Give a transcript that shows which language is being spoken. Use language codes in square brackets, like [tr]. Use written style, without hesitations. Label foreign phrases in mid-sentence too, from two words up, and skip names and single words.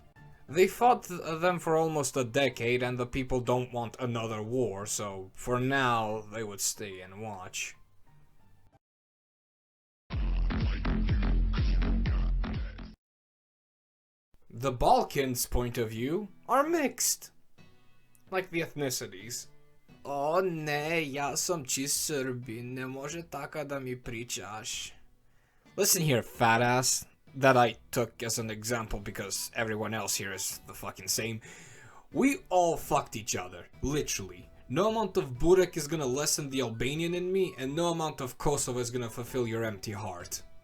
[en] They fought them for almost a decade and the people don't want another war, so for now they would stay and watch. The Balkans' point of view are mixed. Like the ethnicities. [sr] O ne, ja sam čist Srbin, ne može taka da mi pričaš. [en] Listen here, fat ass. That I took as an example because everyone else here is the fucking same. We all fucked each other, literally. No amount of burek is gonna lessen the Albanian in me, and no amount of Kosovo is gonna fulfill your empty heart.